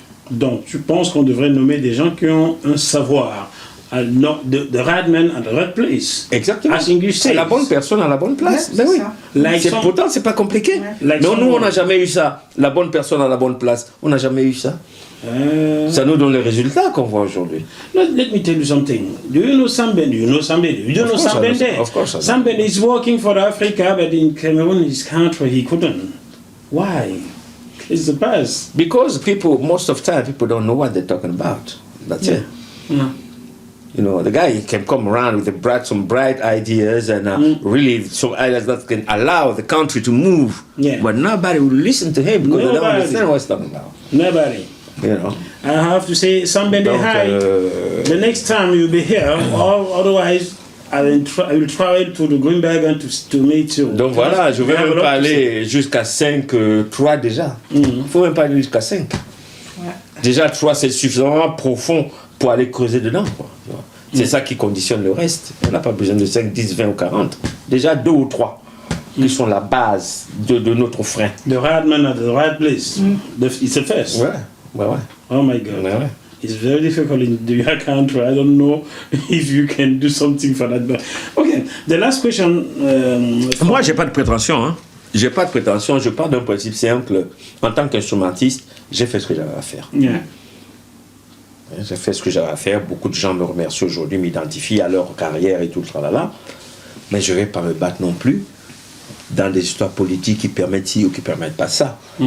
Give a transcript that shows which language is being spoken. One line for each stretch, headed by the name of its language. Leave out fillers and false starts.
French: Donc, tu penses qu'on devrait nommer des gens qui ont un savoir,
English: the right man at the right place.
French: Exactement.
English: As English says.
French: La bonne personne à la bonne place. Ouais, ben oui. Pourtant, c'est pas compliqué. Ouais. Mais nous, on n'a jamais eu ça. La bonne personne à la bonne place. On n'a jamais eu ça. Ça nous donne les résultats qu'on voit aujourd'hui.
English: Let me tell you something. Do you know Sambende? You know Sambende. You don't know Sambende. Of course I know. Sambende is working for Africa, but in Cameroon, his country, he couldn't. Why? It's the past. Because most of the time, people don't know what they're talking about. That's it. Yeah. You know, the guy can come around with some bright ideas and really some ideas that can allow the country to move. Yeah. But nobody will listen to him because they don't understand what he's talking about. Nobody. You know. I have to say, Sambende, hi. The next time you'll be here, or otherwise, I will travel to the Greenberg to meet you.
French: Donc voilà, je vais même pas aller jusqu'à 3 déjà. Il ne faut même pas aller jusqu'à 5. Ouais. Déjà 3, c'est suffisamment profond pour aller creuser dedans. C'est ça qui conditionne le reste. On n'a pas besoin de 5, 10, 20 ou 40. Déjà 2 ou 3 qui sont la base de notre frein.
English: The right man at the right place. It's a first.
French: Ouais.
English: Oh my God.
French: Ouais.
English: It's very difficult in your country. I don't know if you can do something for that. But okay, the last question.
French: Moi, j'ai pas de prétention. Hein. J'ai pas de prétention. Je pars d'un principe simple. En tant qu'instrumentiste, j'ai fait ce que j'avais à faire.
English: Yeah.
French: J'ai fait ce que j'avais à faire. Beaucoup de gens me remercient aujourd'hui, m'identifient à leur carrière et tout ça là. Mais je vais pas me battre non plus dans des histoires politiques qui permettent ci ou qui permettent pas ça.